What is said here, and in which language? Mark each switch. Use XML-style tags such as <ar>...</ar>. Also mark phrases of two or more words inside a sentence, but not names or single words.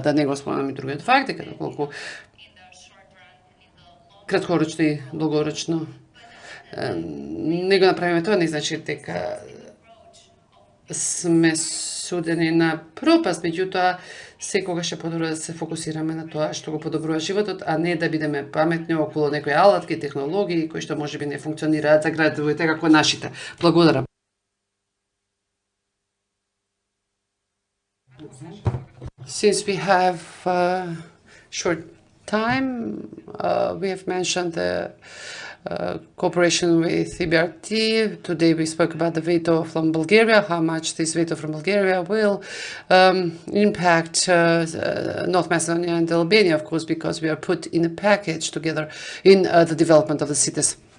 <mk>Да не го спомнам и другиот факт, дека колку краткорочно и долгорочно не го направиме тоа, не значи дека сме судени на пропаст, меѓутоа секогаш е подобро да се фокусираме на тоа што го подобрува животот, а не да бидеме паметни околу некои алатки, технологии кои што можеби не функционираат за градовите како нашите. Благодарам.</mk> <en>Since we have short time, we have mentioned the cooperation with EBRD. Today we spoke about the veto from Bulgaria, how much this veto from Bulgaria will impact North Macedonia and Albania, of course, because we are put in a package together in the development of the cities.</en>